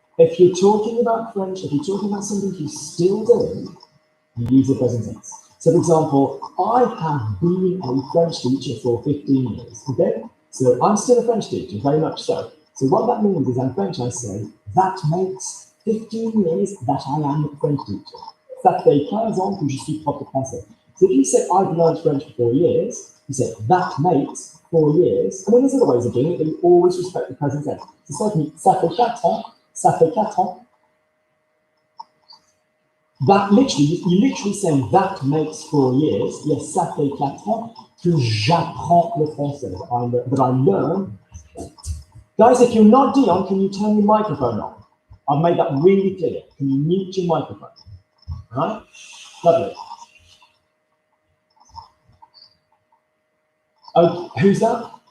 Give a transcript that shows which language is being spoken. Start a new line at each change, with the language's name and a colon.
English: If you're talking about French, if you're talking about something you're still doing, you use the present tense. So for example, I have been a French teacher for 15 years, okay? So I'm still a French teacher, very much so. So what that means is in French I say, that makes 15 years that I am a French teacher.
French: Ça fait 15 ans que je suis prof de français.
English: So if you say, I've learned French for 4 years, you say, that makes 4 years. I mean, there's other ways of doing it, but you always respect the present tense. So certainly,
French: ça fait 4 ans, ça fait 4 ans.
English: That literally, you literally saying that makes 4 years.
French: Yes, ça fait 4 ans que j'apprends le français,
English: that I learn. Guys, if you're not Dion, can you turn your microphone on? I've made that really clear. Can you mute your microphone? All right? Lovely. Oh, who's that?